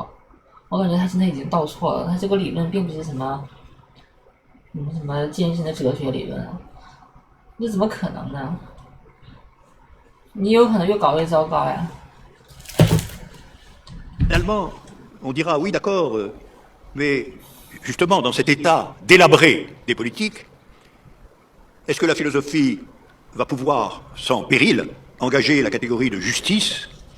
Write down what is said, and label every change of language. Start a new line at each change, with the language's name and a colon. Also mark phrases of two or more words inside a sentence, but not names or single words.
Chinese: 我感觉他现在已经倒错了，他这个理论并不是什么艰深的哲学理论，这怎么可能呢？你有可能越搞越糟糕呀。
French: Finalement, on dira oui, d'accord, mais justement dans cet état délabré des politiques, est-ce que la philosophie va pouvoir, sans péril, engager la catégorie de justice?